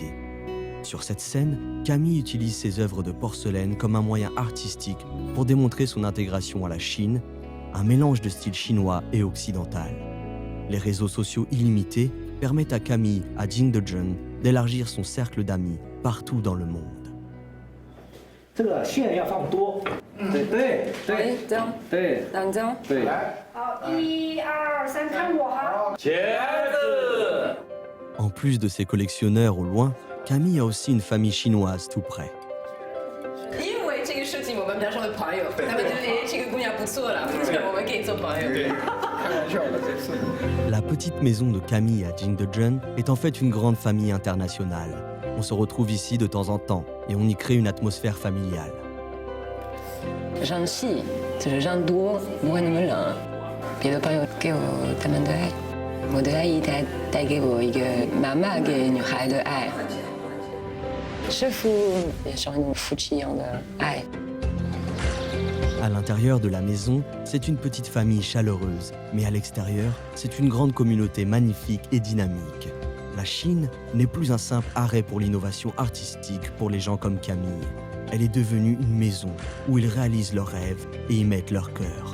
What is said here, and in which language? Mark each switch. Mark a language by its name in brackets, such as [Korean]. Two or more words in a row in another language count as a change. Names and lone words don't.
[French] Sur cette scène, Camille utilise ses œuvres de porcelaine comme un moyen artistique pour démontrer son intégration à la Chine, un mélange de style chinois et occidental. Les réseaux sociaux illimités permettent à Camille, à Jingdezhen, d'élargir son cercle d'amis partout dans le monde. [Chinese] 这个线要放多，对，这样，对，这样，对，好，1、2、3，看我哈。茄子。 [French] En plus de ses collectionneurs au loin, Camille a aussi une famille chinoise tout près. [Chinese] 因为这个事情，我们变成了朋友。他们觉得这个姑娘不错了，我们可以做朋友。开玩笑的，这是。 [French] La petite maison de Camille à Jingdezhen est en fait une grande famille internationale. On se retrouve ici de temps en temps et on y crée une atmosphère familiale. [Chinese] 人气就是人多，不会那么冷。别的朋友给我他们的爱，我的爱意带给我一个妈妈给女孩的爱。师傅也像一种夫妻一样的爱。 [French] À l'intérieur de la maison, c'est une petite famille chaleureuse, mais à l'extérieur, c'est une grande communauté magnifique et dynamique. La Chine n'est plus un simple arrêt pour l'innovation artistique pour les gens comme Camille. Elle est devenue une maison où ils réalisent leurs rêves et y mettent leur cœur.